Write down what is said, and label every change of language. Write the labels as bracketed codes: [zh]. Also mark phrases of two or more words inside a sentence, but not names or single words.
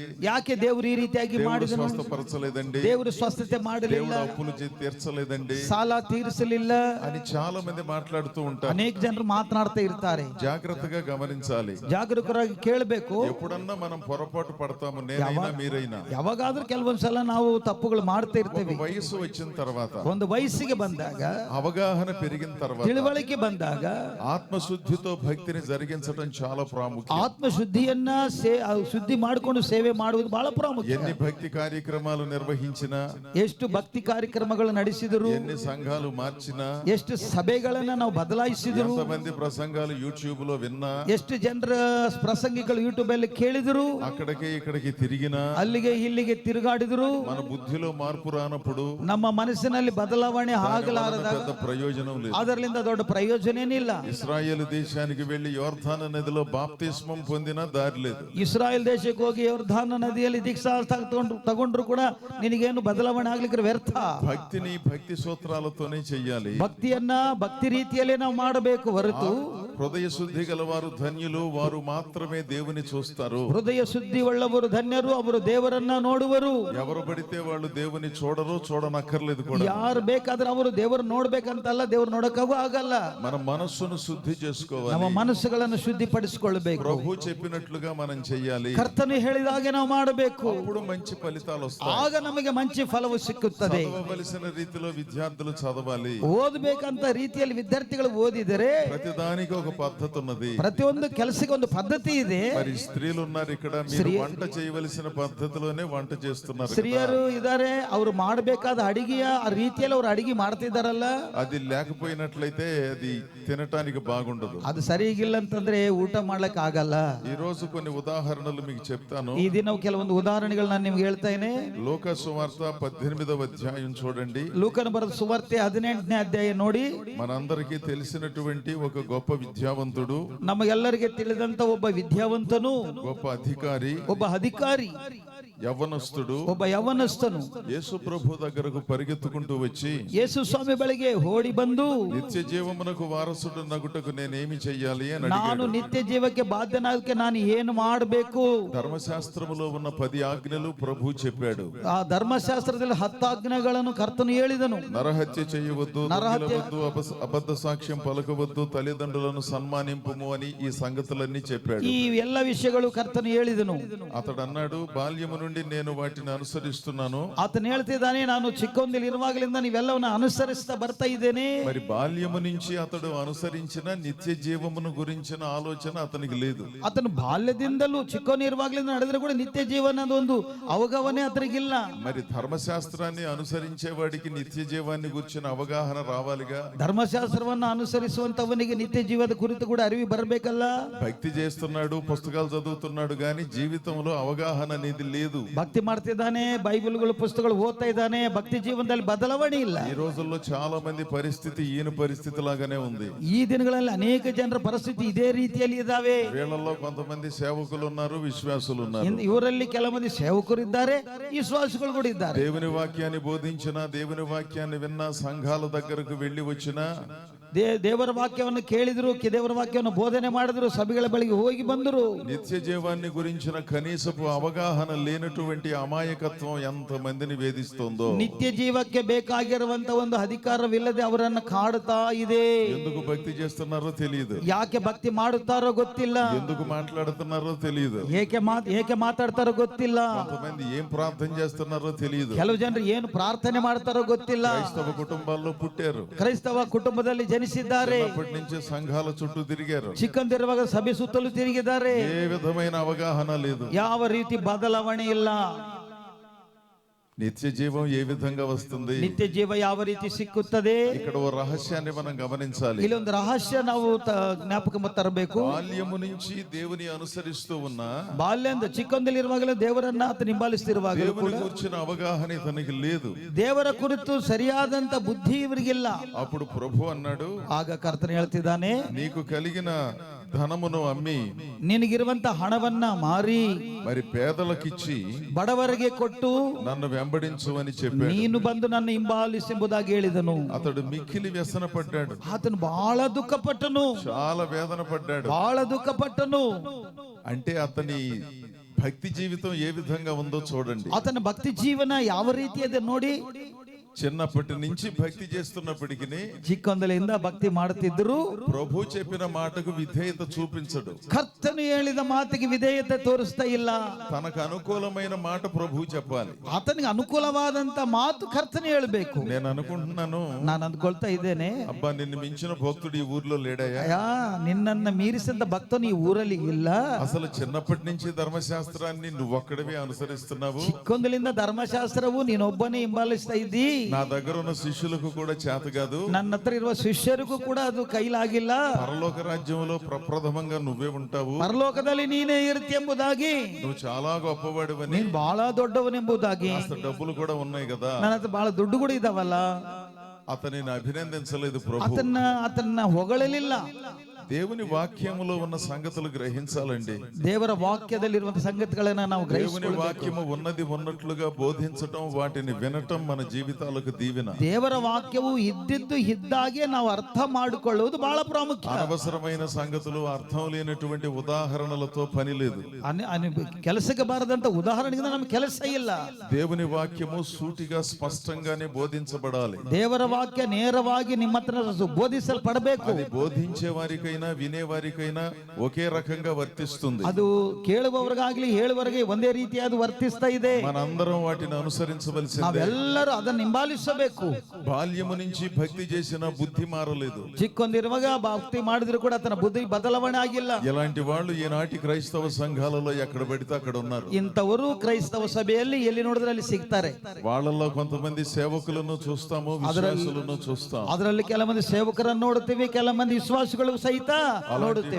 [kn] ಯಾಕೆ ದೇವರು ಈ ರೀತಿಯಾಗಿ [te] దేవుడు [kn] ಮಾಡಿದನು, [te] స్వస్థపరచలేదండి, [kn] ದೇವರು ಸ್ವಸ್ಥತೆ ಮಾಡಲಿಲ್ಲ, [te] దేవుడు అప్పులు తీర్చలేదండి, [kn] ಸಾಲ ತೀರಿಸಲಿಲ್ಲ [te] అని చాలా మంది మాట్లాడుతూ ఉంటారు. [kn] ಅನೇಕ ಜನರು ಮಾತನಾಡ್ತಾ ಇರ್ತಾರೆ. [te] జాగ్రత్తగా గమనించాలి, [kn] ಜಾಗರೂಕರಾಗಿ ಕೇಳಬೇಕು. [te] ఎప్పుడన్నా మనం పొరపాటు పడతాము, నేనైనా మీరైనా. [kn] ಯಾವಾಗಾದ್ರೂ ಕೆಲವೊಂದ್ಸಲ ನಾವು ತಪ್ಪುಗಳು ಮಾಡ್ತಾ ಇರ್ತೇವೆ. [te] వయసు వచ్చిన తర్వాత, [kn] ಒಂದು ವಯಸ್ಸಿಗೆ ಬಂದಾಗ, [te] అవగాహన పెరిగిన తర్వాత, [kn] ತಿಳುವಳಿಕೆ ಬಂದಾಗ [te] ఆత్మశుద్ధితో భక్తిని జరిగించడం చాలా ప్రాముఖ్యం. [kn] ಆತ್ಮಶುದ್ಧಿಯನ್ನ ಶುದ್ಧಿ ಮಾಡಿಕೊಂಡು ಸೇವೆ ಮಾಡುವುದು ಬಹಳ ಪ್ರಾಮುಖ್ಯ. [te] ఎన్ని భక్తి కార్యక్రమాలు నిర్వహించినా, [kn] ಎಷ್ಟು ಭಕ್ತಿ ಕಾರ್ಯಕ್ರಮಗಳು ನಡೆಸಿದರು, [te] ఎన్ని సంఘాలు మార్చినా, [kn] ಎಷ್ಟು ಸಭೆಗಳನ್ನ ನಾವು ಬದಲಾಯಿಸಿದರು, [te] ఎంతమంది ప్రసంగాలు యూట్యూబ్ లో విన్నా, [kn] ಎಷ್ಟು ಜನರ ಪ್ರಸಂಗಿಗಳು ಯೂಟ್ಯೂಬ್ ಅಲ್ಲಿ ಕೇಳಿದರು, [te] అక్కడికి ఇక్కడికి తిరిగినా, [kn] ಅಲ್ಲಿಗೆ ಇಲ್ಲಿಗೆ ತಿರುಗಾಡಿದರು, [te] మన బుద్ధిలో మార్పు రానప్పుడు [kn] ನಮ್ಮ ಮನಸ್ಸಿನಲ್ಲಿ ಬದಲಾವಣೆ ಆಗಲಾರದಾಗ [te] పెద్ద ప్రయోజనం లేదు. [kn] ಅದರಿಂದ ದೊಡ್ಡ ಪ್ರಯೋಜನ ಏನಿಲ್ಲ. [te] ఇశ్రాయేలు దేశానికి వెళ్లి యోర్దాను నదిలో బాప్తిస్మం పొందిన దారి లేదు. [kn] ಇಸ್ರಾಯೇಲ್ ದೇಶಕ್ಕೆ ಹೋಗಿ ಯೋರ್ದಾನ ನದಿಯಲ್ಲಿ ದೀಕ್ಷಾ ತಗೊಂಡ್ರು ಕೂಡ ನಿನಗೇನು ಬದಲಾವಣೆ ಆಗ್ಲಿಕ್ಕೆ ವ್ಯರ್ಥ. [te] భక్తిని భక్తి సూత్రాలతోనే చెయ్యాలి. [kn] ಭಕ್ತಿಯನ್ನ ಭಕ್ತಿ ರೀತಿಯಲ್ಲೇ ನಾವು ಮಾಡಬೇಕು ಹೊರತು, [te] హృదయ శుద్ధి గలవారు ధన్యులు, వారు మాత్రమే దేవుని చూస్తారు. [kn] ಹೃದಯ ಶುದ್ಧಿ ಉಳ್ಳವರು ಧನ್ಯರು, ಅವರು ದೇವರನ್ನ ನೋಡುವರು. [te] ఎవరు పడితే వాళ్ళు దేవుని చూడరు, చూడనక్కర్లేదు కూడా. [kn] ಯಾರು ಬೇಕಾದ್ರೆ ಅವರು ದೇವರು ನೋಡ್ಬೇಕಂತಲ್ಲ, ದೇವ್ರು ನೋಡಕ್ಕೂ ಆಗಲ್ಲ. [te] మన మనస్సును శుద్ధి చేసుకోవాలి, [kn] ನಮ್ಮ ಮನಸ್ಸುಗಳನ್ನು ಶುದ್ಧಿಪಡಿಸಿಕೊಳ್ಳಬೇಕು. [te] ప్రభు చెప్పినట్లుగా మనం చెయ్యాలి. [kn] ಕರ್ತನು ಹೇಳಿದಾಗೆ ನಾವು ಮಾಡಬೇಕು. [te] అప్పుడు మంచి ఫలితాలు వస్తాయి. [kn] ಆಗ ನಮಗೆ ಮಂచి ಫಲವು ಸಿಕ್ಕುತ್ತದೆ. [te] చదవవలసిన రీతిలో విద్యార్థులు చదవాలి. [kn] ಓದಬೇಕಂತ ರೀತಿಯಲ್ಲಿ ವಿದ್ಯಾರ್ಥಿಗಳು ಓದಿದರೆ, [te] ప్రతిదానికి ఒక పద్ధతి ఉన్నది. [kn] ಪ್ರತಿಯೊಂದು ಕೆಲಸಕ್ಕೆ ಒಂದು ಪದ್ಧತಿ ಇದೆ. [te] మరి స్త్రీలు ఉన్నారు ఇక్కడ, మీరు వంట చేయవలసిన పద్ధతిలోనే వంట చేస్తున్నారు. [kn] ಸ್ತ್ರೀಯರು ಇದ್ದಾರೆ, ಅವರು ಮಾಡಬೇಕಾದ ಅಡಿಗೆಯ ರೀತಿಯಲ್ಲಿ ಅವರು ಅಡಿಗೆ ಮಾಡ್ತಿದ್ದಾರಲ್ಲ. [te] అది లేకపోయినట్లయితే అది తినటానికి బాగుండదు. [kn] ಅದು ಸರಿಗಿಲ್ಲ ಅಂತಂದ್ರೆ ಊಟ ಮಾಡ್ಲಿಕ್ಕೆ ಆಗಲ್ಲ. [te] ఈ రోజు కొన్ని ఉదాహరణలు మీకు చెప్తాను. [kn] ಈ ದಿನ ಕೆಲವೊಂದು ಉದಾಹರಣೆಗಳು ನಾನು ನಿಮ್ಗೆ ಹೇಳ್ತೇನೆ. [te] ಲೋಕ ಸುವಾರ್ತ 18వ అధ్యాయం చూడండి. [kn] ಲೂಕನ ಬರೆದ ಸುವಾರ್ತೆ 18ನೇ ಅಧ್ಯಾಯ ನೋಡಿ. [te] మనందరికీ తెలిసినటువంటి ఒక గొప్ప విద్యావంతుడు, [kn] ನಮಗೆಲ್ಲರಿಗೆ ತಿಳಿದಂತ ಒಬ್ಬ ವಿದ್ಯಾವಂತನು, [te] గొప్ప అధికారి, [kn] ಒಬ್ಬ ಅಧಿಕಾರಿ, [te] యవ్వనస్తుడు, [kn] ಒಬ್ಬ ಯೌವನಸ್ಥನು [te] యేసు ప్రభు దగ్గరకు పరిగెత్తుకుంటూ వచ్చి, [kn] ಯೇಸು ಸ್ವಾಮಿ ಬಳಿಗೆ ಓಡಿ ಬಂದು, [te] నిత్య జీవమునకు వారసుడు నగుటకు నేనేమి చెయ్యాలి అని [kn] ನಾನು [te] అడిగాడు. [kn] ನಿತ್ಯ ಜೀವಕ್ಕೆ ಬಾಧ್ಯನಾಗಕ್ಕೆ ನಾನು ಏನು ಮಾಡಬೇಕು? [te] ధర్మశాస్త్రములో ఉన్న 10 ఆజ్ఞలు ప్రభు చెప్పాడు. [kn] ಆ ಧರ್ಮಶಾಸ್ತ್ರದಲ್ಲಿ 10 ಆಜ್ಞೆಗಳನ್ನು ಕರ್ತನು ಹೇಳಿದನು. [te] నరహత్య చేయవద్దు, దొంగిలవద్దు, అబద్ధ సాక్ష్యం పలకవద్దు, తల్లిదండ్రులను సన్మానింపుము అని ఈ సంగతులన్నీ చెప్పాడు. [kn] ಈ ಎಲ್ಲ ವಿಷಯಗಳು ಕರ್ತನು ಹೇಳಿದನು. [te] అతడు అన్నాడు, బాల్యము నుండి నేను వాటిని అనుసరిస్తున్నాను. [kn] ಆತನು ಹೇಳ್ತಿದ್ದಾನೆ, ನಾನು ಚಿಕ್ಕಂದಿಲ್ ಇರುವಾಗಲಿಂದ ನೀವೆಲ್ಲವನ್ನ ಅನುಸರಿಸ್ತಾ ಬರ್ತಾ ಇದ್ದೇನೆ. [te] మరి బాల్యము నుంచి అతడు అనుసరించిన నిత్య జీవమును గురించిన ఆలోచన అతనికి లేదు. [kn] ಆತನು ಬಾಲ್ಯದಿಂದಲೂ ಚಿಕ್ಕವನಿರುವಾಗಲಿಂದ ನಡೆದ್ರೆ ಕೂಡ ನಿತ್ಯ ಜೀವನದ ಒಂದು ಅವಗಾಹನೆ ಆತನಿಗಿಲ್ಲ. [te] మరి ధర్మశాస్త్రాన్ని అనుసరించే వాడికి నిత్య జీవాన్ని గురించిన అవగాహన రావాలిగా. [kn] ಧರ್ಮಶಾಸ್ತ್ರವನ್ನ ಅನುಸರಿಸುವಂತವನಿಗೆ ನಿತ್ಯ ಜೀವದ ಕುರಿತು ಕೂಡ ಅರಿವು ಬರಬೇಕಲ್ಲ. [te] భక్తి చేస్తున్నాడు, పుస్తకాలు చదువుతున్నాడు, కానీ జీవితంలో అవగాహన అనేది లేదు. [kn] ಭಕ್ತಿ ಮಾಡ್ತಿದ್ದಾನೆ, ಬೈಬಲ್ಗಳು ಪುಸ್ತಕಗಳು ಓದ್ತಾ ಇದ್ದಾನೆ, ಭಕ್ತಿ ಜೀವನದಲ್ಲಿ ಬದಲಾವಣೆ ಇಲ್ಲ. [te] ఈ రోజుల్లో చాలా మంది పరిస్థితి ఈయన పరిస్థితి లాగానే ఉంది. [kn] ಈ ದಿನಗಳಲ್ಲಿ ಅನೇಕ ಜನರ ಪರಿಸ್ಥಿತಿ ಇದೇ ರೀತಿಯಲ್ಲಿ ಇದಾವೆ. [te] వీళ్ళల్లో కొంతమంది సేవకులు ఉన్నారు, విశ్వాసులు ఉన్నారు. [kn] ಇವರಲ್ಲಿ ಕೆಲವು ಮಂದಿ ಸೇವಕರು ಇದ್ದಾರೆ, ವಿಶ್ವಾಸಿಗಳು ಕೂಡ ಇದ್ದಾರೆ. [te] దేవుని వాక్యాన్ని బోధించిన, దేవుని వాక్యాన్ని విన్న, సంఘాల దగ్గరకు వెళ్ళి వచ్చిన, [kn] ದೇವರ ವಾಕ್ಯವನ್ನು ಕೇಳಿದ್ರು, ದೇವರ ವಾಕ್ಯವನ್ನು ಬೋಧನೆ ಮಾಡಿದ್ರು, ಸಭೆಗಳ ಬಳಿಗೆ ಹೋಗಿ ಬಂದರು. [te] నిత్య జీవాన్ని గురించిన కనీసపు అవగాహన లేనటువంటి అమాయకత్వం ఎంత మందిని వేధిస్తుందో. [kn] ನಿತ್ಯ ಜೀವಕ್ಕೆ ಬೇಕಾಗಿರುವಂತ ಒಂದು ಅಧಿಕಾರವಿಲ್ಲದೆ ಅವರನ್ನ ಕಾಡುತ್ತಾ ಇದೆ. [te] ఎందుకు భక్తి చేస్తున్నారో తెలియదు, [kn] ಯಾಕೆ ಭಕ್ತಿ ಮಾಡುತ್ತಾರೋ ಗೊತ್ತಿಲ್ಲ, [te] ఎందుకు మాట్లాడుతున్నారో తెలియదు, [kn] ಏಕೆ ಮಾತಾಡ್ತಾರೋ ಗೊತ್ತಿಲ್ಲ, [te] కొంతమంది ఏం ప్రార్థన చేస్తున్నారో తెలియదు. [kn] ಕೆಲವು ಜನರು ಏನು ಪ್ರಾರ್ಥನೆ ಮಾಡ್ತಾರೋ ಗೊತ್ತಿಲ್ಲ. [te] క్రైస్తవ కుటుంబాల్లో పుట్టారు, [kn] ಕ್ರೈಸ್ತವ ಕುಟುಂಬದಲ್ಲಿ ಜನಿಸಿದ್ದಾರೆ, [te] అప్పటి నుంచి సంఘాల చుట్టూ తిరిగారు, [kn] ಚಿಕ್ಕಂದಿರುವಾಗ ಸಭೆ ಸುತ್ತಲೂ ತಿರುಗಿದ್ದಾರೆ. [te] ఏ విధమైన అవగాహన లేదు. [kn] ಯಾವ ರೀತಿ ಬದಲಾವಣೆ ಇಲ್ಲ. [te] నిత్య జీవం ఏ విధంగా వస్తుంది? [kn] ನಿತ್ಯ ಜೀವ ಯಾವ ರೀತಿ ಸಿಕ್ಕುತ್ತದೆ? [te] ఇక్కడ ఓ రహస్యాన్ని మనం గమనించాలి. [kn] ಇಲ್ಲೊಂದು ರಹಸ್ಯ ನಾವು ಜ್ಞಾಪಕ ತರಬೇಕು. [te] బాల్యము నుంచి దేవుని అనుసరిస్తూ ఉన్న, [kn] ಬಾಲ್ಯಂದ ಚಿಕ್ಕಂದಲ್ಲಿರುವಾಗಲೇ ದೇವರನ್ನ ಆತ ಹಿಂಬಾಲಿಸ್ತಿರುವಾಗ [te] దేవుని గురించిన అవగాహన ఇతనికి లేదు. [kn] ದೇವರ ಕುರಿತು ಸರಿಯಾದಂತ ಬುದ್ಧಿ ಇವರಿಗಿಲ್ಲ. [te] అప్పుడు ప్రభు అన్నాడు, [kn] ಆಗ ಕರ್ತನ ಹೇಳ್ತಿದ್ದಾನೆ, [te] నీకు కలిగిన ధనమును అమ్మి [kn] ನಿನಗಿರುವಂತ ಹಣವನ್ನ ಮಾರಿ [te] మరి పేదలకిచ్చి [kn] ಬಡವರಿಗೆ ಕೊಟ್ಟು [te] నన్ను వెంబడించు అని చెప్పాడు. [kn] ನೀನು ಬಂದು ನನ್ನ ಹಿಂಬಾಲಿಸೆಂಬುದಾಗಿ ಹೇಳಿದನು. [te] అతడు మిక్కిలి వ్యసన పడ్డాడు, [kn] ಆತನು ಬಹಳ ದುಃಖಪಟ್ಟನು, [te] చాలా వేదన పడ్డాడు. [kn] ಬಹಳ ದುಃಖಪಟ್ಟನು. [te] అంటే అతని భక్తి జీవితం ఏ విధంగా ఉందో చూడండి. [kn] ಆತನ ಭಕ್ತಿ ಜೀವನ ಯಾವ ರೀತಿ ಇದೆ ನೋಡಿ. [te] చిన్నప్పటి నుంచి భక్తి చేస్తున్నప్పటికీ [kn] ಚಿಕ್ಕಂದಲಿಂದ ಭಕ್ತಿ ಮಾಡುತ್ತಿದ್ದರು. [te] ప్రభు చెప్పిన మాటకు విధేయత చూపించడు. [kn] ಕರ್ತನು ಹೇಳಿದ ಮಾತಿಗೆ ವಿಧೇಯತೆ ತೋರಿಸ್ತಾ ಇಲ್ಲ. [te] తనకు అనుకూలమైన మాట ప్రభు చెప్పాలి. [kn] ಆತನಿಗೆ ಅನುಕೂಲವಾದಂತ ಮಾತು ಕರ್ತನು ಹೇಳಬೇಕು. [te] నేను అనుకుంటున్నాను, [kn] ನಾನು ಅಂದ್ಕೊಳ್ತಾ ಇದ್ದೇನೆ, [te] అబ్బా నిన్ను మించిన భక్తుడు ఈ ఊర్లో లేడయ్యా. [kn] ಅಯ್ಯ ನಿನ್ನನ್ನ ಮೀರಿಸಿದ ಭಕ್ತನು ಈ ಊರಲ್ಲಿ ಇಲ್ಲ. [te] అసలు చిన్నప్పటి నుంచి ధర్మశాస్త్రాన్ని నువ్వొక్కడవే అనుసరిస్తున్నావు. [kn] ಚಿಕ್ಕಂದಲಿಂದ ಧರ್ಮಶಾಸ್ತ್ರವು ನೀನೊಬ್ಬನೇ ಹಿಂಬಾಲಿಸ್ತಾ ಇದ್ದಿ. [te] నా దగ్గర ఉన్న శిష్యులకు కూడా చేత కాదు. [kn] ನನ್ನ ಹತ್ರ ಇರುವ ಶಿಷ್ಯರಿಗೂ ಕೂಡ ಅದು ಕೈಲಾಗಿಲ್ಲ. [te] పరలోక రాజ్యంలో ప్రప్రథమంగా నువ్వే ఉంటావు. [kn] ಪರಲೋಕದಲ್ಲಿ ನೀನೇ ಇರ್ತಿ ಎಂಬುದಾಗಿ, [te] నువ్వు చాలా గొప్పవాడివని, [kn] ನೀನ್ ಬಹಳ ದೊಡ್ಡವನೆಂಬುದಾಗಿ, [te] కాస్త డబ్బులు కూడా ఉన్నాయి కదా. [kn] ನನ್ನ ಹತ್ರ ಬಹಳ ದುಡ್ಡು ಕೂಡ ಇದಾವಲ್ಲ. [te] అతనిని అభినందించలేదు ప్రభు. [kn] ಆತನ್ನ ಹೊಗಳಲಿಲ್ಲ. [te] దేవుని వాక్యములో ఉన్న సంగతులు గ్రహించాలండి. [kn] ದೇವರ ವಾಕ್ಯದಲ್ಲಿರುವಂತಹ ಸಂಗತಿಗಳನ್ನ ನಾವು [te] దేవుని [kn] ಗ್ರಹಿಸಿಕೊಳ್ಳಬೇಕು. [te] వాక్యము ఉన్నది ఉన్నట్లుగా బోధించటం, వాటిని వినటం మన జీవితాలకు దీవెన. [kn] ದೇವರ ವಾಕ್ಯವು ಇದ್ದಿದ್ದು ಇದ್ದಾಗೆ ನಾವು ಅರ್ಥ ಮಾಡಿಕೊಳ್ಳುವುದು ಬಹಳ ಪ್ರಾಮುಖ್ಯ. [te] అనవసరమైన సంగతులు, అర్థం లేనటువంటి ఉదాహరణలతో పని లేదు. [kn] ಕೆಲಸಕ್ಕೆ ಬಾರದಂತ ಉದಾಹರಣೆಗಿಂತ ನಮ್ಗೆ ಕೆಲಸ ಇಲ್ಲ. [te] దేవుని వాక్యము సూటిగా స్పష్టంగానే బోధించబడాలి. [kn] ದೇವರ ವಾಕ್ಯ ನೇರವಾಗಿ ನಿಮ್ಮ ಹತ್ರ ಬೋಧಿಸಲ್ಪಡಬೇಕು. [te] అది బోధించే వారికైనా వినే వారికైనా ఒకే రకంగా వర్తిస్తుంది. [kn] ಅದು ಕೇಳುವವರಿಗಾಗ್ಲಿ ಹೇಳುವವರಿಗೆ ಒಂದೇ ರೀತಿಯಾದ ವರ್ತಿಸ್ತಾ ಇದೆ. [te] మనందరం వాటిని అనుసరించవలసిందే. [kn] ನಾವೆಲ್ಲರೂ ಅದನ್ನು ಹಿಂಬಾಲಿಸಬೇಕು. [te] బాల్యము నుంచి భక్తి చేసిన బుద్ధి మారలేదు. [kn] ಚಿಕ್ಕೊಂದಿರುವಾಗ ಭಕ್ತಿ ಮಾಡಿದ್ರು ಕೂಡ ತನ್ನ ಬುದ್ಧಿ ಬದಲಾವಣೆ ಆಗಿಲ್ಲ. [te] ఇలాంటి వాళ్ళు ఈనాటి క్రైస్తవ సంఘాలలో ఎక్కడ పడితే అక్కడ ఉన్నారు. [kn] ಇಂಥವರು ಕ್ರೈಸ್ತವ ಸಭೆಯಲ್ಲಿ ಎಲ್ಲಿ ನೋಡಿದ್ರೆ ಅಲ್ಲಿ ಸಿಗ್ತಾರೆ. [te] వాళ్ళల్లో కొంతమంది సేవకులను చూస్తాము, విశ్వాసులను చూస్తాం. [kn] ಅದರಲ್ಲಿ ಕೆಲವೊಂದು ಸೇವಕರನ್ನು ನೋಡುತ್ತೀವಿ, ಕೆಲವೊಂದು ವಿಶ್ವಾಸಿಗಳು ಸಹಿತ ನೋಡುತ್ತೇವೆ.